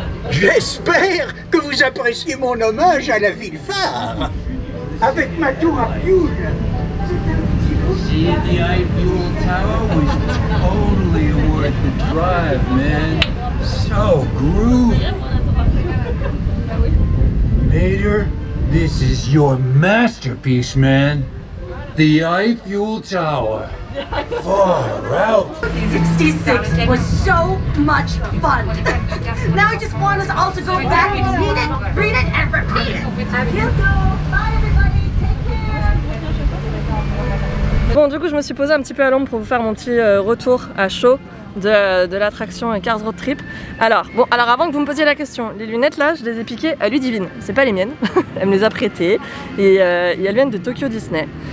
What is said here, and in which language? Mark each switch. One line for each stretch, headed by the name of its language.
French: J'espère que vous appréciez mon hommage à la ville phare. avec ma tour à fuel.
English: See, the Eiffel Tower was totally worth the drive, man. So groovy. Mater, this is your masterpiece, man. The Eiffel Tower. Far out. 66 was so much fun. Now I just want us all to go back and read it, and repeat it.
French: À bientôt.
English: Bye everybody. Take care.
French: Bon, du coup, je me suis posée un petit peu à l'ombre pour vous faire mon petit retour à chaud de l'attraction Cars Road Trip. Alors avant que vous me posiez la question, les lunettes là, je les ai piquées à Ludivine. C'est pas les miennes, elle me les a prêtées et elles viennent de Tokyo Disney.